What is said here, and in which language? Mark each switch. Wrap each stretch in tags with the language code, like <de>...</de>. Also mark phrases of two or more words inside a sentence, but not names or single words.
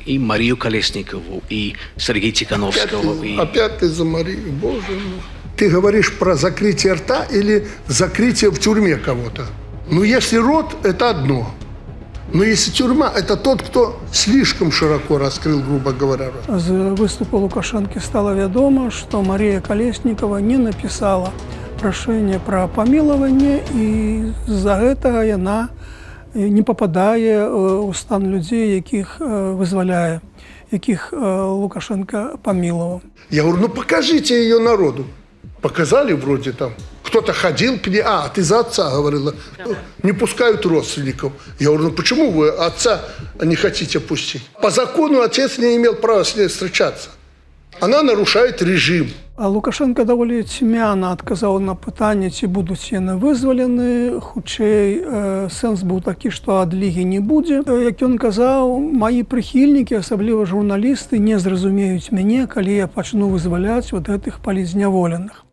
<ru>И Марию Колесникову, и Сергея Тихановского. Опять ты за Марию, боже мой. Ты говоришь про закрытие рта или закрытие в тюрьме кого-то? Ну, если рот, это одно. Но если тюрьма, это тот, кто слишком широко раскрыл, грубо говоря, рот.</ru> <be>З выступу Лукашенко стало вядома, што Марія Калеснікава не напісала прашэнне пра памілаванне, і з-за гэтага яна не пападае ў стан людзей, якіх вызваляе, якіх Лукашенко памілаваў.</be> <ru>Я говорю, ну покажите ее народу. Показали вроде там. Кто-то ходил к ней. А, ты за отца говорила. Не пускают родственников. Я говорю, ну почему вы отца не хотите пустить? По закону отец не имел права с ней встречаться. Она нарушает режим.</ru> <be>А Лукашенко даволі цьмяна адказаў на пытанне, ці будуць яны вызвалены. Хутчэй, сэнс быў такі, што адлігі не будзе. Як ён казаў, маі прыхільнікі, асабліва журналісты, не зразумеюць мяне, калі я пачну вызваляць вот гэтых палізняволеных.</be>